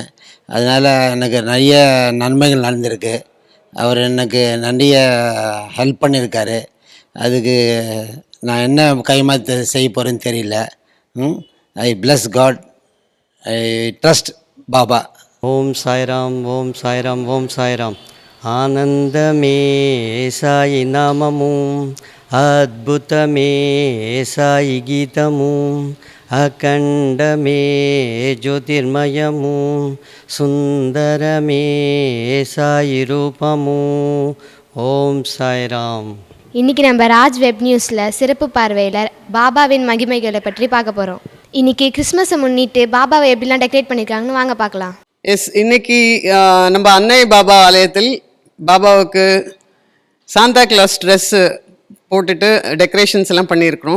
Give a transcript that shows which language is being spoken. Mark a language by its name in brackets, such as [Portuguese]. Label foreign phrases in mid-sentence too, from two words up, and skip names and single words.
[Tamil] அதனால் எனக்கு நிறைய நன்மைகள் நடந்திருக்கு. அவர் எனக்கு நிறைய ஹெல்ப் பண்ணியிருக்காரு. அதுக்கு நான் என்ன கைமாற்ற செய்ய போகிறேன்னு தெரியல. [English] I bless God, I trust Baba. [Tamil] ஓம் சாய்ராம், ஓம் சாய்ராம், ஓம் சாய்ராம். [Telugu] ఆనందమే సాయి నామము, అద్భుతమే సాయి గీతము, అఖండమే జ్యోతిర్మయము, సుందరమే సాయి రూపము. [Tamil] ஓம் சாய்ராம். இன்னைக்கு நம்ம ராஜ் வெப் நியூஸ்ல சிறப்பு பார்வையாளர் பாபாவின் மகிமைகளை பற்றி பார்க்க போறோம். இன்னைக்கு கிறிஸ்மஸை முன்னிட்டு பாபாவை எப்படிலாம் டெக்கரேட் பண்ணியிருக்காங்கன்னு வாங்க பார்க்கலாம். இன்னைக்கு நம்ம அன்னை பாபா ஆலயத்தில் பாபாவுக்கு சாந்தா கிளாஸ் ட்ரெஸ்ஸு போட்டுட்டு டெக்கரேஷன்ஸ் எல்லாம் பண்ணியிருக்கிறோம்.